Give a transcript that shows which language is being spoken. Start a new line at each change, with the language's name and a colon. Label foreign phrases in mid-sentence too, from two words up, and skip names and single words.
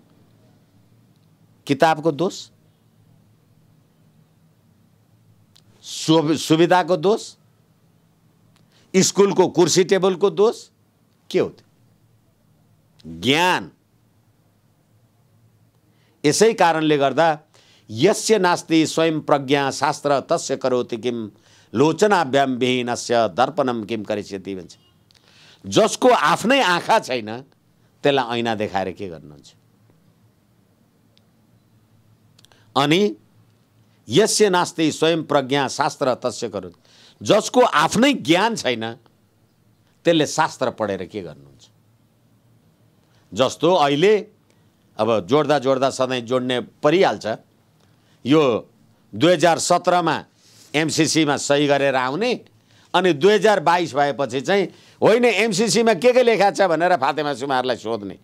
Nepali: किताबको दोष, सुविधाको दोष, स्कुलको कुर्सी टेबलको दोष के हो? ज्ञान। यसै कारणले गर्दा
Sanskrit: यस्य नास्ति स्वयं प्रज्ञा शास्त्र तस्य करोति किम लोचनाभ्याम विहीनस्य दर्पणम किम करिष्यति
Nepali: भन्छ। जसको आफ्नै आँखा छैन त्यसलाई ऐना देखाएर के गर्नुहुन्छ? अनि
Sanskrit: यस्य नास्ति स्वयं प्रज्ञा शास्त्र तस्य करोति,
Nepali: जसको आफ्नै ज्ञान छैन त्यसले शास्त्र पढेर के गर्नुहुन्छ? जस्तो अहिले अब जोड्दा जोड्दा सधैँ जोड्ने परिहाल्छ, यो 2017मा एमसीसीमा सही गरेर आउने, अनि 2022 भएपछि चाहिँ होइन एमसीसीमा के लेखा छ भनेर फातेमा सुमारलाई सोध्ने।